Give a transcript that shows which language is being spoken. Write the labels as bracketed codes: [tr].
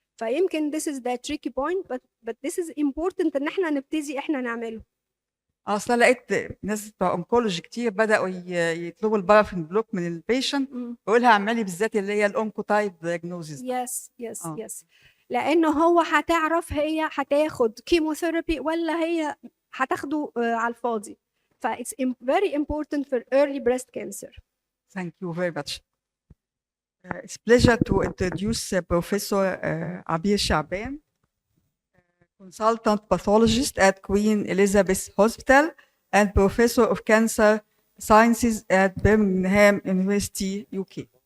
[ar] فيمكن [en] this is the tricky point but this is important [ar] إن إحنا نبتدي إحنا نعمله. اصلا لقيت ناس بتوع اونكولوجي كتير بداوا يطلبوا البارافين بلوك من البيشنت ويقولها اعملي بالذات اللي هي الاونكوتايب دايجنوزيس. يس لانه هو هتعرف هي هتاخد كيموثيرابي ولا هي هتاخده على الفاضي. [en] ف it's very important for early breast cancer. Thank you very much. It's pleasure to introduce Professor Abir Shaban, consultant pathologist at Queen Elizabeth Hospital and professor of cancer sciences at Birmingham University, UK.